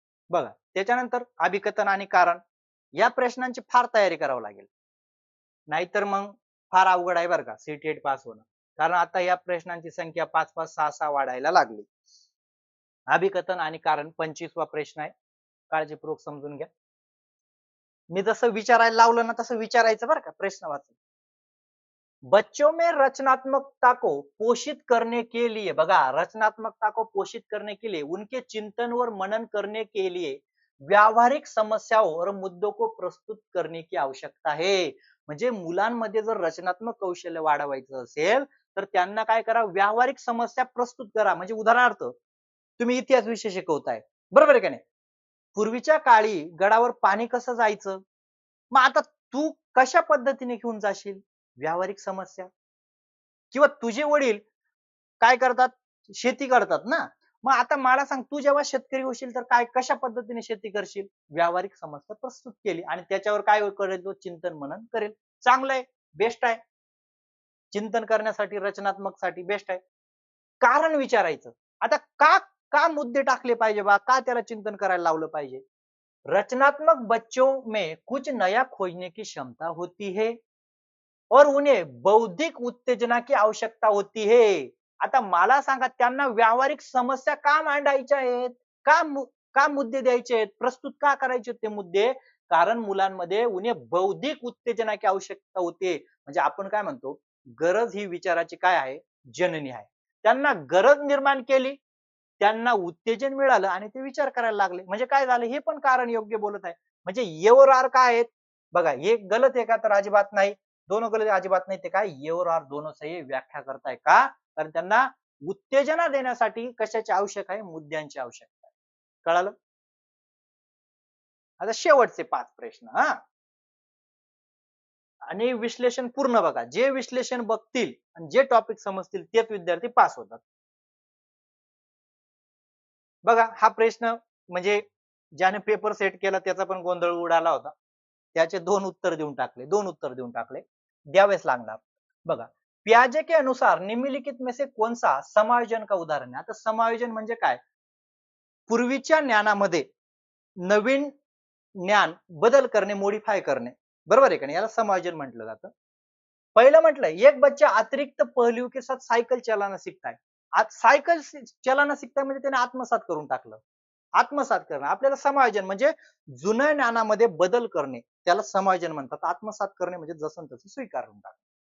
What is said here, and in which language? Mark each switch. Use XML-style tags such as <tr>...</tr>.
<mr>बघा त्याच्यानंतर अभिकथन आणि कारण, या प्रश्नांची फार तयारी करावी लागेल, नाहीतर मग फार अवघड आहे बरं का सीटेट पास होणं. कारण आता या प्रश्नांची संख्या 5-5, 6-6 वाढायला लागली. अभिकथन आणि कारण 25वा प्रश्न आहे, काळजीपूर्वक समजून घ्या. मी जसं विचारायला लावलं ना तसं विचारायचं बरं का, प्रश्न वाचून.</mr> <hi>बच्चों में रचनात्मकता को पोषित करने के लिए, बघा रचनात्मकता को पोषित करने के लिए, उनके चिंतन और मनन करने के लिए व्यावहारिक समस्याओं और मुद्दों को प्रस्तुत करने की आवश्यकता है.</hi> <mr>म्हणजे मुलांमध्ये जर रचनात्मक कौशल्य वाढवायचं असेल तर त्यांना काय करा, व्यावहारिक समस्या प्रस्तुत करा. म्हणजे उदाहरणार्थ तुम्ही इतिहास विषय शिकवताय, बरोबर आहे का नाही, पूर्वीच्या काळी गडावर पाणी कसं जायचं, मग आता तू कशा पद्धतीने घेऊन जाशील, व्यावहारिक समस्या. किंवा तुझे वडील काय करतात, शेती करतात ना, मग आता मला सांग, तू जेव्हा शेतकरी होशील तर काय कशा पद्धतीने शेती करशील, व्यावहारिक समस्या प्रस्तुत केली आणि त्याच्यावर काय करेल, तो चिंतन मनन करेल. चांगलं आहे, बेस्ट आहे, चिंतन करण्यासाठी रचनात्मक साठी बेस्ट आहे. कारण विचारायचं, आता का का मुद्दे टाकले पाहिजे बा, का त्याला चिंतन करायला लावलं पाहिजे.</mr> <hi>रचनात्मक बच्चों में कुछ नया खोजने की क्षमता होती है और उन्हें बौद्धिक उत्तेजना की आवश्यकता होती है.</hi> <mr>आता मला सांगा त्यांना व्यावहारिक समस्या का मांडायच्या आहेत, का मुद्दे द्यायचे आहेत, प्रस्तुत का करायचे ते मुद्दे, कारण मुलांमध्ये</mr> <hi>उन्हें बौद्धिक उत्तेजना की आवश्यकता होते.</hi> <mr>म्हणजे आपण काय म्हणतो, गरज ही विचाराची काय आहे, जननी आहे. त्यांना गरज निर्माण केली, त्यांना उत्तेजन मिळालं आणि ते विचार करायला लागले, म्हणजे काय झालं, हे पण कारण योग्य बोलत आहे. म्हणजे ये और आर काय आहेत, बघा हे गलत आहे का, तर अजिबात नाही. दोनों गलत अजिबात नाही. ते काय, ये और आर दोनों सही व्याख्या करताय का, कारण त्यांना उत्तेजना देण्यासाठी कशाची आवश्यक आहे, मुद्द्यांची आवश्यकता आहे. कळालं. आता शेवटचे 5 प्रश्न हा. आणि विश्लेषण पूर्ण बघा. जे विश्लेषण बघतील आणि जे टॉपिक समजतील तेच विद्यार्थी पास होतात. बघा हा प्रश्न म्हणजे ज्याने पेपर सेट केला त्याचा पण गोंधळ उडाला होता. त्याचे 2 उत्तर देऊन टाकले. 2 उत्तर देऊन टाकले. द्यावेच लागणार.</mr> <hi>बघा पियाजे के अनुसार निम्नलिखित में से कौन सा समायोजन का उदाहरण है.</hi> <mr>आता समायोजन म्हणजे काय? पूर्वीच्या ज्ञानामध्ये नवीन ज्ञान बदल करणे, मॉडिफाय करणे. बरोबर आहे का नाही? याला समायोजन म्हटलं जातं. पहिलं म्हटलं</mr> <hi>एक बच्चा अतिरिक्त पहलुओं के साथ सायकल चलाना सीखता है.</hi> <mr>आज सायकल चलाना सीखताय म्हणजे त्याने आत्मसात करून टाकलं. आत्मसात करणं आपल्याला समायोजन म्हणजे जुन्या ज्ञानामध्ये बदल करणे त्याला समायोजन म्हणतात. आत्मसात करणे म्हणजे जसं तसं स्वीकारून टाकणे.</mr>